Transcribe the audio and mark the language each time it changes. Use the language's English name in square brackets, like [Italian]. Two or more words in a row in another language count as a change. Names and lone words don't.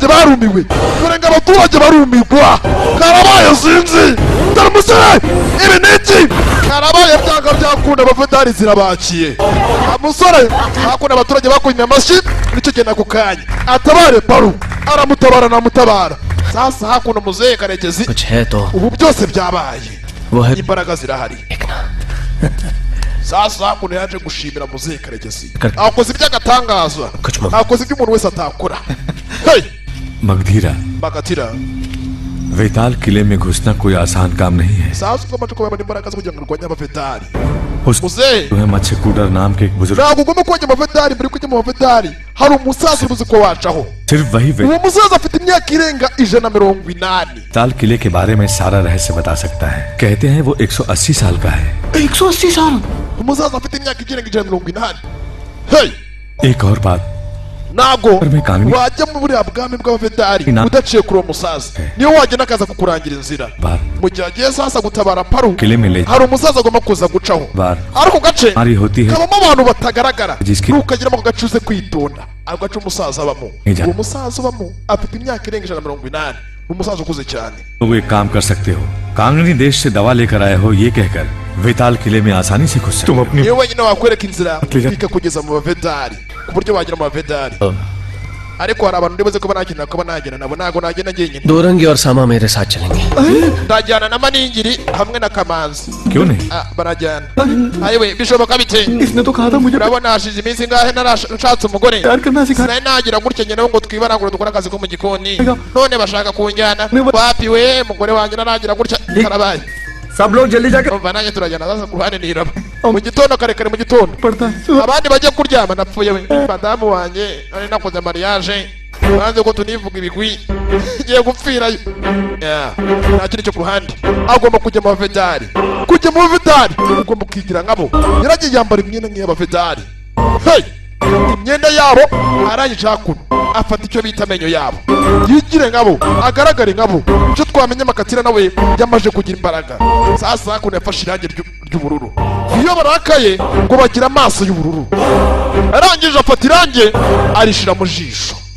[Kinyarwanda] barumiwe dore ngo abaturage barumirwa karabaye sinzi dore umusore ibi ni iki karabaye byanga byakunda abavedari zirabakiye umusore hakunda abaturage bakunywe amashyi nicyo gihe nako kanya atabare paru aramutabara namutabara sasa hakunda muzehe Karekezi ubu byose byabaye imbaraga zirahari sasa hakunda yaje gushimira muzehe Karekezi akoze iby'agatangaza akoze ibyo umuntu wese atakora hey [Hindi] मगधीरा [Kinyarwanda] Magatira [Hindi] वेताल किले में घुसना कोई आसान काम नहीं है [Kinyarwanda] sasa ugomba kubona imbaraga zo kugira ngo urwanye abavedari [Hindi] उस [Kinyarwanda] muzehe [Hindi] तुम्हें मच्छी कूडर नाम के एक बुजुर्ग [Kinyarwanda] ntabwo ugomba kujya mu bavedari mbere kujya mu bavedari hari umusaza ubuze ko wacaho [Hindi] सिर्फ वही [Kinyarwanda] uwo musaza afite imyaka irenga 180 [Hindi] वेताल किले के बारे में सारा रहस्य बता सकता है कहते हैं वो 180 साल का है 180 साल [Kinyarwanda] umusaza afite imyaka irenga 180 hey [Hindi] एक और बात [Kinyarwanda] ntabwo [Hindi] पर मैं कानूनी [Kinyarwanda] wajya mu buriya bwami bw'abavedari Ina- udaciye kuri uwo musaza niyo wagenda akaza kukurangira inzira [Hindi] बार [Kinyarwanda] mu gihe agiye sasa gutabara paru [Hindi] किले में ले [Kinyarwanda] hari umusaza agomba kuza gucaho [Hindi] बार [Kinyarwanda] ariko gace [Hindi] हमारी होती है [Kinyarwanda] kabamo abantu batagaragara Jiski- ntukagira ako gace uze kwitonda ako gace umusaza abamo Ija- uwo musaza ubamo afite imyaka irenga 180 ni umusaza ukuze cyane [Hindi] तुम एक काम कर सकते हो कांगनी देश से दवा लेकर आए हो ये कहकर वेताल किले में आसानी से घुस सकते हो [Kinyarwanda] niyo wenyine wakwereka inzira Atliga- ikakugeza mu bavedari ku buryo wagera mu bavedari ariko hari abantu ndibuze ko banagenda kuba nagenda nabo ntago nagenda njyenyine [Hindi] दोरंगी और सामा मेरे साथ चलेंगे [Kinyarwanda] ndajyana na maningiri hamwe na kamanzi [Hindi] क्यों नहीं [Kinyarwanda] barajyana ayiwe bishoboka bite [Hindi] इसने तो कहा था मुझे [Kinyarwanda] urabona hashize iminsi ngahe narashatse umugore [Hindi] प्यार करना सिखा [Kinyarwanda] sinari nagira gutya njye nabo ngo twibanagure dukore akazi ko mu gikoni none bashaka kunjyana wapi we mugore wanjye naragira gutya karabaye [Hindi] सब लोग जल्दी जाकर [Kinyarwanda] umva nanjye turajyana sasa ku ruhande niraba mu gitondo kare kare mu gitondo [Hindi] पड़ता है [Kinyarwanda] abandi bajya kuryama napfuye we madamu wanjye nari nakoze mariage banze ko tunivuga ibigwi ngiye gupfirayo nta kindi cyo ku ruhande agomba kujya mu bavedari kujya mu bavedari ugomba kwigira nkabo yaragiye yambara imyenda nk'iy'abavedari hey imyenda yabo arangije hakuno afata icyo bita amenyo yabo yigire nkabo agaragare nkabo icyo twamenye Makatira nawe yamaje kugira imbaraga sasa hakuno yafashe irangi ry'ubururu iyo barakaye ngo bagira amaso y'ubururu arangije afata irangi arishira mu jisho